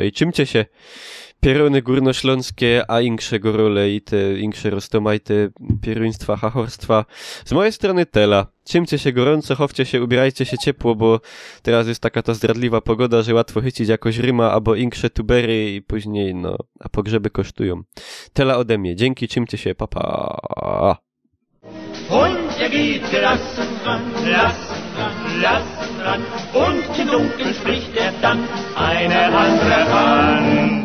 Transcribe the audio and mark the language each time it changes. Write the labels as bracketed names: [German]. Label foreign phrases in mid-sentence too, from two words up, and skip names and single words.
[Silesian] I czymcie się pieruny górnośląskie, a insze gorole i te insze roztomajte pieruństwa, chachorstwa. Z mojej strony Tela. Czymcie się gorąco, chowcie się, ubierajcie się ciepło, bo teraz jest taka ta zdradliwa pogoda, że łatwo chycić jakoś ryma albo insze tubery i później, no, a pogrzeby kosztują. Tela ode mnie. Dzięki, czymcie się, papa. [German] Und geht gelassen ran, und im Dunkeln spricht dann eine andere an.